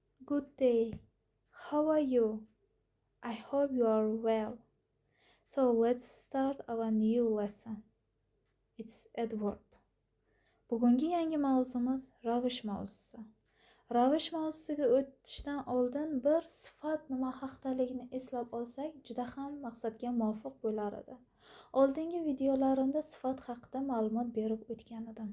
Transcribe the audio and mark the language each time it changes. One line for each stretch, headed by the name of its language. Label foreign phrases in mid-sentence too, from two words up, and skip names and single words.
English: Good day. How are you? I hope you are well. So let's start our new lesson. It's adverb.
Uzbek: Bugungi yangi mavzumiz ravish mavzusi. Ravish mavzusiga o'tishdan oldin bir sifat nima haqdaligini eslab olsak, juda ham maqsadga muvofiq bo'lar edi. Oldingi videolarimda sifat haqida ma'lumot berib o'tgan edim.